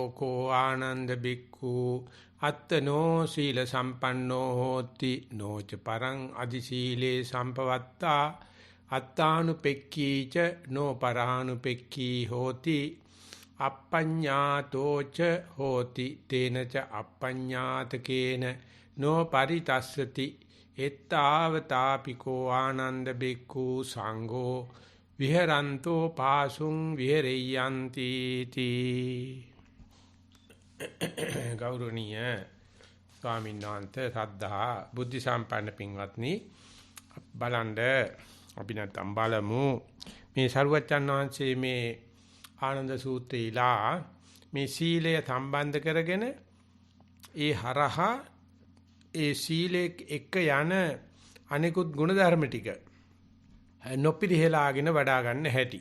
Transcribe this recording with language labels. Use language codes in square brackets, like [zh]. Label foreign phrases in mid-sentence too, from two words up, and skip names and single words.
[pi] කෝ ආනන්ද බික්ඛු අත්තනෝ සීල සම්පන්නෝ හෝති නොච පරං අදි සීලේ සම්පවත්තා අත්තානුපෙක්ඛීච නෝ පරානුපෙක්ඛී හෝති අපඤ්ඤාතෝච හෝති තේනච අපඤ්ඤාතකේන නෝ පරිතස්සති එත්තාවතාපිකෝ ආනන්ද බික්ඛු සංඝෝ විහෙරන්තෝ පාසුං විහෙරියන්ති තී [si] ගෞරවනීය ස්වාමීන් වහන්සේ සද්ධා බුද්ධ සම්පන්න පින්වත්නි බලන්න අපි නැත්තම් බලමු මේ සරුවච්චන් වහන්සේ මේ ආනන්ද සූත්‍රයලා මේ සීලය සම්බන්ධ කරගෙන ඒ හරහා ඒ සීලෙක් එක්ක යන අනිකුත් ගුණධර්ම ටික නොපිරිහෙලාගෙන වඩා ගන්න හැටි.